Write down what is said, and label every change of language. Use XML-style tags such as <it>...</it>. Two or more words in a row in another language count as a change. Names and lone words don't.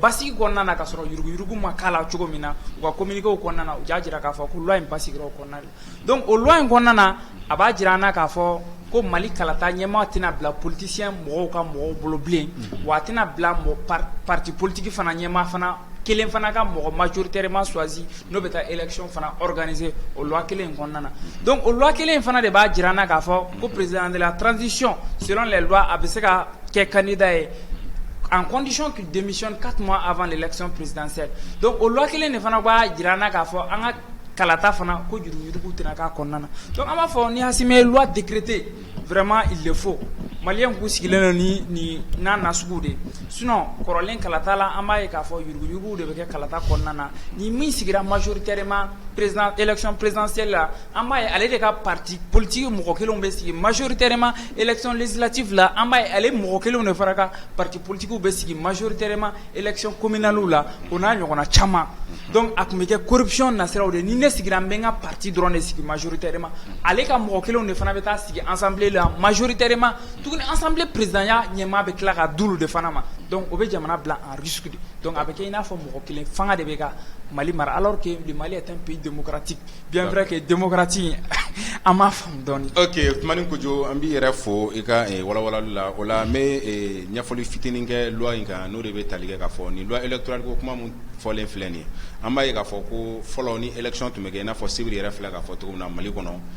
<bm>basigi kɔnɔna na ka sɔrɔ yuruguyurugu ma k'a la cogo min na u ka communiqué o kɔnɔna na u y'a jira k'a fɔ ko loi in basigira o kɔnɔna la donc o loi in kɔnɔna na a b'a jira an na k'a fɔ ko Mali kalata ɲɛmaa tɛna bila politicien mɔgɔw ka mɔgɔw bolo bilen wa a tɛna bila</bm> <fr>parti politique</fr> <bm>fana ɲɛmaa fana kelen fana ka mɔgɔ</bm> <fr>majoritairement choisi</fr> <bm>n'o bɛ taa élection fana organiser o loi kelen in kɔnɔna na donc o loi kelen in fana de b'a jira an na k'a fɔ ko</bm> <fr>président de la transition selon les lois</fr> <bm>a bɛ se ka kɛ candidat ye</bm> <fr>en condition qu'il démissionne 4 mois avant l'élection présidentielle</fr> <bm>donc o loi kelen de fana b'a jira an na k'a fɔ an ka kalata fana ko yuruguyurugu tɛna k'a kɔnɔna na donc an b'a fɔ ni Hasimi ye</bm> <fr>loi décréter vraiment il le faut</fr> <bm>maliyɛn k'u sigilen don ni n'a nasugu de sinon kɔrɔlen kalata la an b'a ye k'a fɔ yuruguyurugu de bɛ kɛ kalata kɔnɔna na ni min sigira</bm> <fr>majoritairement élection présidentielle</fr> <bm>la an b'a ye ale de ka</bm> <fr>parti politique</fr> <bm>mɔgɔ kelenw bɛ sigi</bm> <fr>majoritairement élection législative</fr> <bm>la an b'a ye ale mɔgɔ kelenw de fana ka</bm> <fr>parti politique</fr> <bm>bɛ sigi</bm> <fr>majoritairement élection communale</fr> <bm>la o n'a ɲɔgɔnna caman donc a tun bɛ kɛ corruption nasiraw de ni ne sigira n bɛ n ka parti dɔrɔn de sigi majoritairement ale ka mɔgɔ kelenw de fana bɛ taa sigi assemblée la majoritairement tuguni</bm> <fr>assemblée présidentielle</fr> <bm>ɲɛmaa bɛ tila ka d'olu de fana ma donc o bɛ jamana bila</bm> <fr>en risque de</fr> <bm>donc a bɛ kɛ i n'a fɔ mɔgɔ kelen fanga de bɛ ka Mali mara</bm> <fr>alors que le Mali est un pays démocratique bien vrai que démocratie</fr> <bm>an m'a faamu dɔɔni. ok Tumani Kojo an b'i yɛrɛ fo i ka walawalali la o la n bɛ ɲɛfɔli fitinin kɛ loi in kan n'o de bɛ tali kɛ k'a fɔ ni</bm> <fr>loi électorale</fr> <bm>ko kuma min fɔlen filɛ nin ye an b'a ye k'a fɔ ko fɔlɔ ni élection tun bɛ kɛ i n'a fɔ Sibiri yɛrɛ filɛ k'a fɔ cogo min na Mali kɔnɔ</bm>